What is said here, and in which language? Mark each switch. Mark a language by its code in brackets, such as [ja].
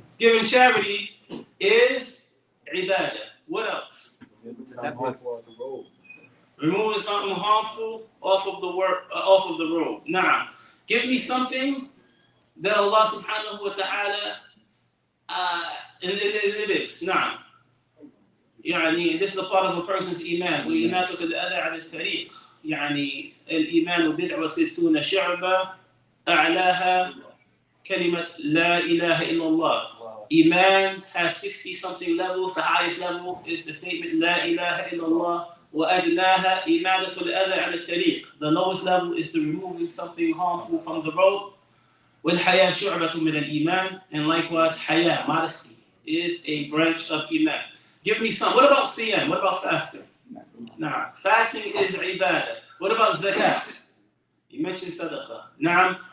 [en] Giving charity is ibadah. What else? Removing something harmful off of the road. Now, give me something that Allah subhanahu wa ta'ala it is. Now, [ar] يعني [en] this is a part of a person's [ar] إيمان وإماتة الأذى عن الطريق يعني الإيمان بضع وستون شعبة أعلاها كلمة لا إله إلا الله. [en] Iman has 60 something levels. The highest level is the statement [ar] لا إله إلا الله وأدناها إماتة الأذى عن الطريق. [en] The lowest level is the removing something harmful from the road. [ar] والحياة شعبة من الإيمان, [en] and likewise حياة, modesty, is a branch of Iman. Give me some. What about siyam? What about fasting? Nah, fasting is ibadah. What about zakat? You mentioned sadaqah. Nah.